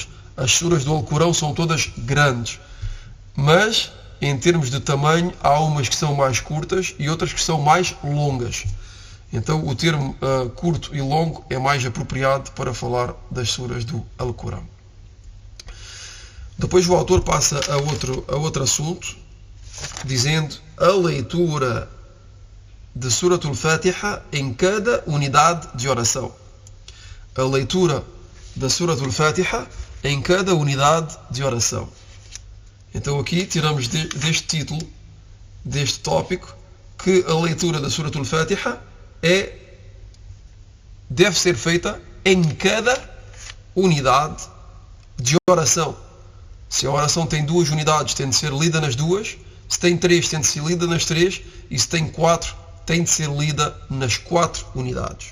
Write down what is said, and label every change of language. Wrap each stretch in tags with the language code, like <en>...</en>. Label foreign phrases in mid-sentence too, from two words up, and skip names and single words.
<pt>As suras do Alcorão são todas grandes, mas em termos de tamanho há umas que são mais curtas e outras que são mais longas. Então o termo curto e longo é mais apropriado para falar das suras do Alcorão. Depois o autor passa a outro assunto, dizendo a leitura de Surat al-Fatiha em cada unidade de oração. A leitura da Surat al-Fatiha em cada unidade de oração. Então aqui tiramos deste título, deste tópico, que a leitura da Surat al-Fatiha deve ser feita em cada unidade de oração. Se a oração tem 2 unidades, tem de ser lida nas 2. Se tem 3, tem de ser lida nas 3. E se tem 4, tem de ser lida nas 4 unidades.</pt>